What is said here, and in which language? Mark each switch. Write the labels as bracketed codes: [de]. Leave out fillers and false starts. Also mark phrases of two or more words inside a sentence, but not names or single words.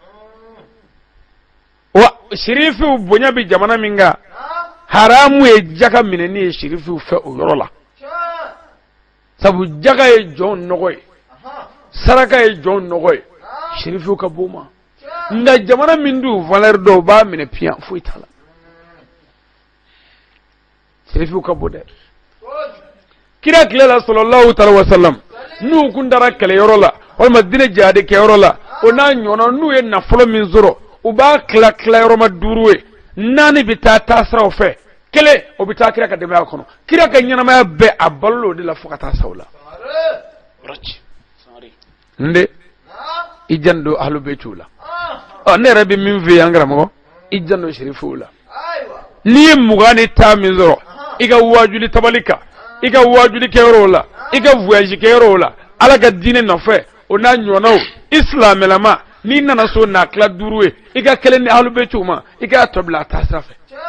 [bm] wa sherifiw bonya bɛ jamana min kan haramu ye jaka minɛni ye sherifiw fɛ o yɔrɔ la sabu jaka ye jɔn nɔgɔ ye saraka ye jɔn nɔgɔ ye sherifiw ka b'o ma nka jamana min d'u valeur dɔw b'a minɛ piyan foyi t'a la sherifiw ka bɔ dɛ kira tile la [ar] صلى الله عليه وسلم [bm] n'u kun taara kɛlɛyɔrɔ la walima diinɛ jihadi kɛyɔrɔ la o n'a ɲɔgɔnna n'u ye nafolo min sɔrɔ u b'a tila tilayɔrɔma 5 ye 4 bɛ taa taasiraw fɛ 1 o bɛ taa kira ka denbaya kɔnɔ kira ka ɲɛnamaya bɛɛ a balola o de la fo ka taa sa o la. Nde i janto Ahlul-Bayt la ne yɛrɛ bɛ min fɛ yan karamɔgɔ i janto sherifiw la n'i ye 20 ni 10 min sɔrɔ i ka wajuli tabali kan i ka wajuli kɛyɔrɔw la i ka voyage kɛyɔrɔw la ala ka diinɛ nɔfɛ o n'a ɲɔgɔnnaw isilamɛlama n'i nana so n'a tila 5 ye i ka 1 ni Ahlul-Bayt ma i k'a tɔ bila a taa sira fɛ.